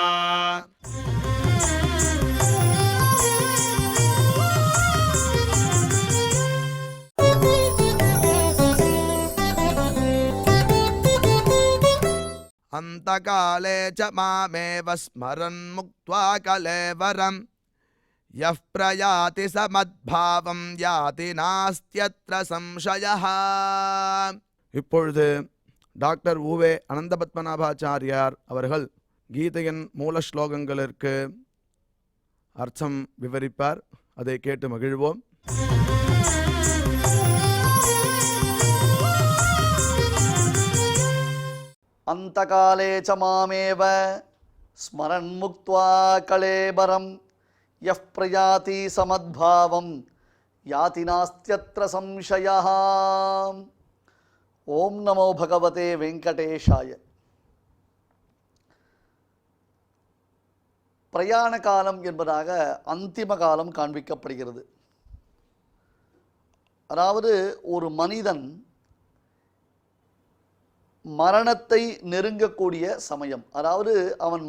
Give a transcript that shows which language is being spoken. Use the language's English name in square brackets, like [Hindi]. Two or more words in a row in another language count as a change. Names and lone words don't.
[Sanskrit] अंतकाले च मामेव स्मरन् मुक्त्वा कलेवरम् यः प्रयाति समद्भावं याति नास्त्यत्र संशयः. [Tamil] இப்பொழுது டாக்டர் உவே அனந்த பத்மநாபாச்சாரியார் அவர்கள் கீதையின் மூல ஸ்லோகங்களுக்கு அர்த்தம் விவரிப்பார். அதை கேட்டு மகிழ்வோம். [Sanskrit] अंतकाले च मामेव स्मरन् मुक्त्वा कलेबरं यः प्रयाति समद्भावं याति नास्त्यत्र संशयः. ओम नमो भगवते वेंकटेशाय. [Tamil] பிரயாண காலம் என்பதாக அந்திம காலம் காண்பிக்கப்படுகிறது. அதாவது ஒரு மனிதன் மரணத்தை நெருங்கக்கூடிய சமயம், அதாவது அவன்